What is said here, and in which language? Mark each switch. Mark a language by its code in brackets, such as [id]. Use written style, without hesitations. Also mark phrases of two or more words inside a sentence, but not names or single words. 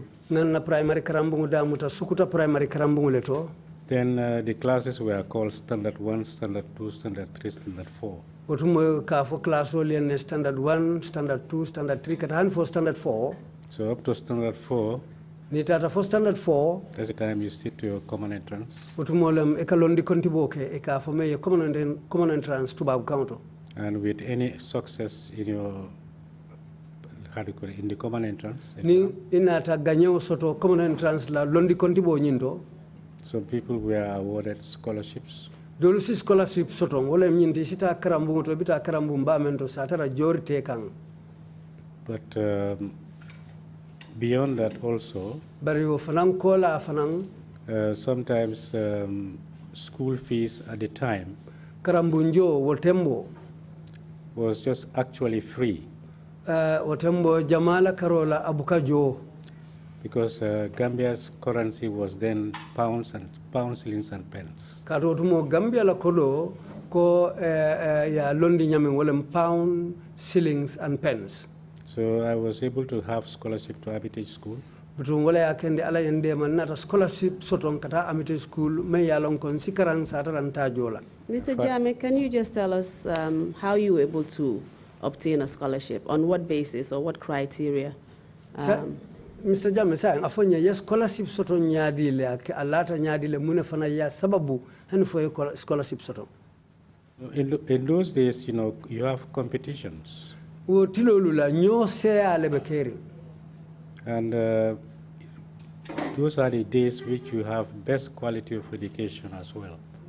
[man] Nanna primary karambungu damuta Sukuta primary karambungu leto. [en] Then the classes were called Standard 1, Standard 2, Standard 3, Standard 4. [man] Otumo ka fo class olien [en] Standard 1, Standard 2, Standard 3 [man] kata hanfo [en] Standard 4. So up to Standard 4. [man] Ni tata for [en] Standard 4. That's the time you sit to your common entrance. [man] Otumolem ekalondi kontiboke eka for me [en] common entrance [man] to Babu County. [en] And with any success in your in the common entrance. [man] Ni inata ganyo soto [en] common entrance [man] la londi kontibo nyindo. [en] Some people were awarded scholarships. [man] Dolu si scholarship soto wole nyindi sita karambu to bita karambu mbamento satara jorite kang. [en] But beyond that also, sometimes school fees at the time was just actually free. Because Gambia's currency was then pounds, shillings, and pence. [man] Gambia la kodo ko ya londi nyamin wolem [en] pound, shillings, and pence. So I was able to have scholarship to Hermitage School. Mr. Jammeh, can you just tell us how you were able to obtain a scholarship? On what basis or what criteria? [man] Mr. Jammeh, saying afonya yes scholarship soto nyadile alata nyadile mune fana ya sababu hani for scholarship soto. [en] In those days, you know, you have competitions. And those are the days which you have best quality of education as well.